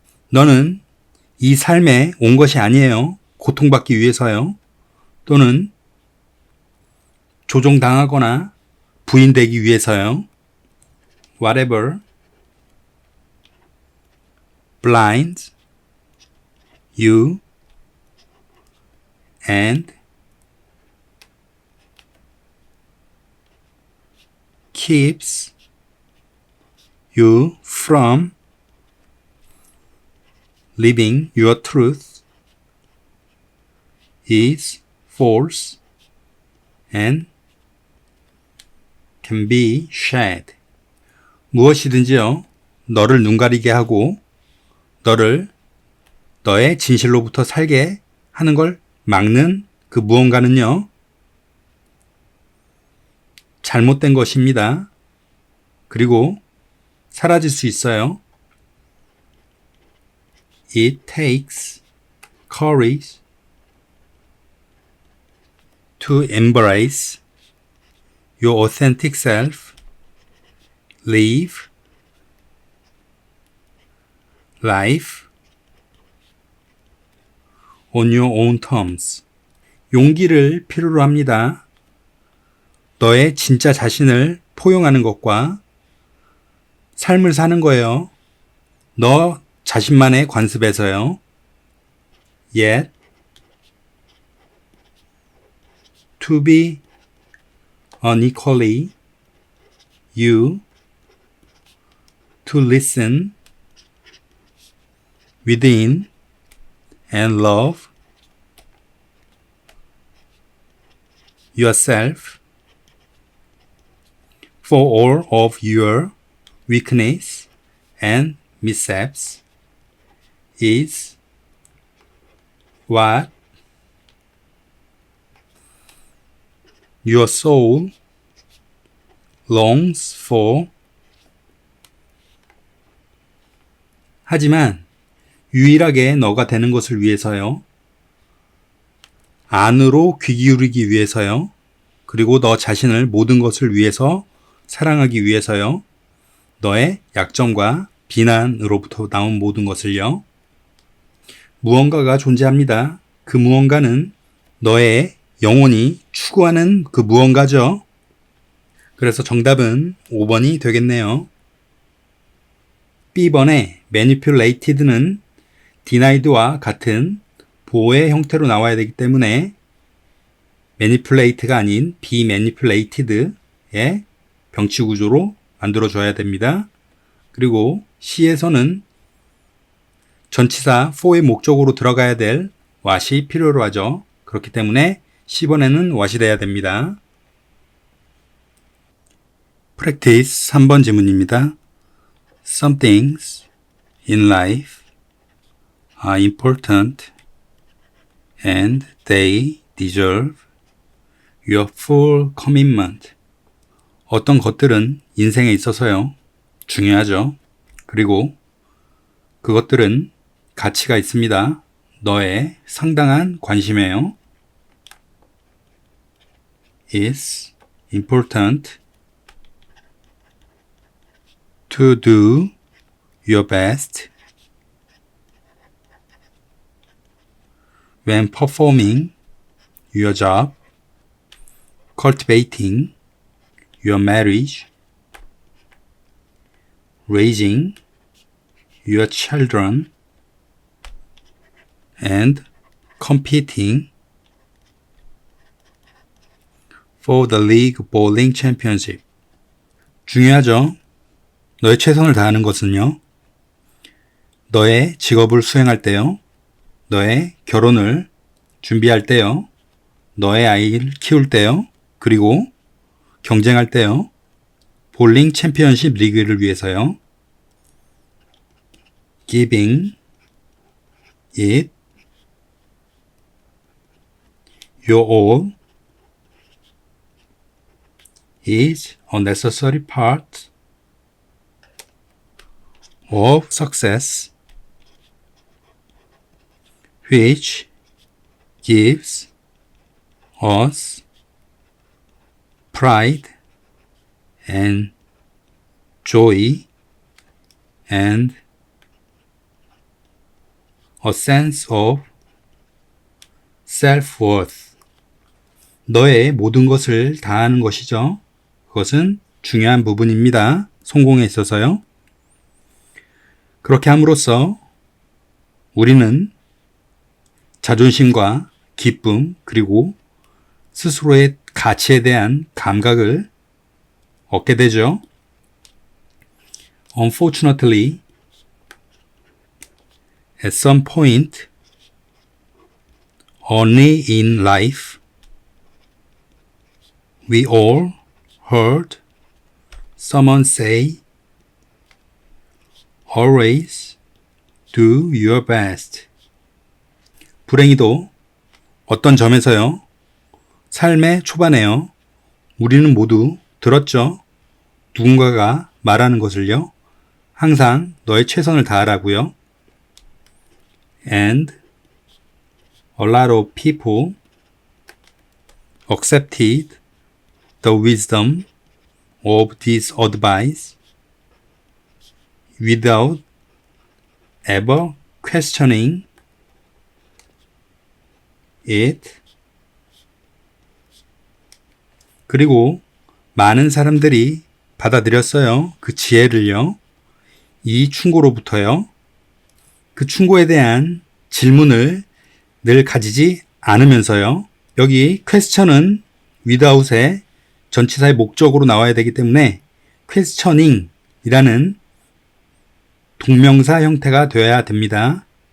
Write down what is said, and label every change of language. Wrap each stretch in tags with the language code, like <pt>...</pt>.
<ko>너는 이 삶에 온 것이 아니에요. 고통받기 위해서요. 또는 조종당하거나 부인되기 위해서요.</ko> <en>Whatever blinds you and keeps you from living your truth is false and can be shed.</en> <ko>무엇이든지요, 너를 눈가리게 하고 너를 너의 진실로부터 살게 하는 걸 막는 그 무언가는요, 잘못된 것입니다. 그리고 사라질 수 있어요.</ko> <en>It takes courage to embrace your authentic self, live life on your own terms.</en> <ko>용기를 필요로 합니다. 너의 진짜 자신을 포용하는 것과 삶을 사는 거예요. 너 자신만의 관습에서요.</ko> <en>Yet, to be unequally you, to listen within and love yourself for all of your weakness and missteps is what your soul longs for.</en> <ko>하지만 유일하게 너가 되는 것을 위해서요. 안으로 귀 기울이기 위해서요. 그리고 너 자신을 모든 것을 위해서 사랑하기 위해서요. 너의 약점과 비난으로부터 나온 모든 것을요. 무언가가 존재합니다. 그 무언가는 너의 영혼이 추구하는 그 무언가죠. 그래서 정답은 5번이 되겠네요. B번의 manipulated는 denied와 같은 보호의 형태로 나와야 되기 때문에 manipulate가 아닌 be manipulated의 병치 구조로 만들어줘야 됩니다. 그리고 C에서는 전치사 for의 목적으로 들어가야 될 what이 필요로 하죠. 그렇기 때문에 C번에는 what이 돼야 됩니다. practice 3번 지문입니다.</ko> <en>Some things in life are important and they deserve your full commitment.</en> <ko>어떤 것들은 인생에 있어서요, 중요하죠. 그리고 그것들은 가치가 있습니다. 너의 상당한 관심이에요.</ko> <en>It's important to do your best when performing your job, cultivating your marriage, raising your children, and competing for the league bowling championship.</en> <ko>중요하죠. 너의 최선을 다하는 것은요, 너의 직업을 수행할 때요, 너의 결혼을 준비할 때요, 너의 아이를 키울 때요, 그리고 경쟁할 때요, 볼링 챔피언십 리그를 위해서요.</ko> <en>Giving it your all is a necessary part of success, which gives us pride and joy and a sense of self-worth.</en> <ko>너의 모든 것을 다하는 것이죠. 그것은 중요한 부분입니다. 성공에 있어서요. 그렇게 함으로써 우리는 자존심과 기쁨 그리고 스스로의 가치에 대한 감각을 얻게 되죠.</ko> <en>Unfortunately, at some point, only in life, we all heard someone say, always do your best.</en> <ko>불행히도 어떤 점에서요, 삶의 초반에요, 우리는 모두 들었죠. 누군가가 말하는 것을요, 항상 너의 최선을 다하라고요.</ko> <en>And a lot of people accepted the wisdom of this advice without ever questioning it.</en> <ko>그리고 많은 사람들이 받아들였어요. 그 지혜를요. 이 충고로부터요. 그 충고에 대한 질문을 늘 가지지 않으면서요. 여기 question은 without의 전치사의 목적으로 나와야 되기 때문에 questioning 이라는 동명사 형태가 되어야 됩니다.</ko>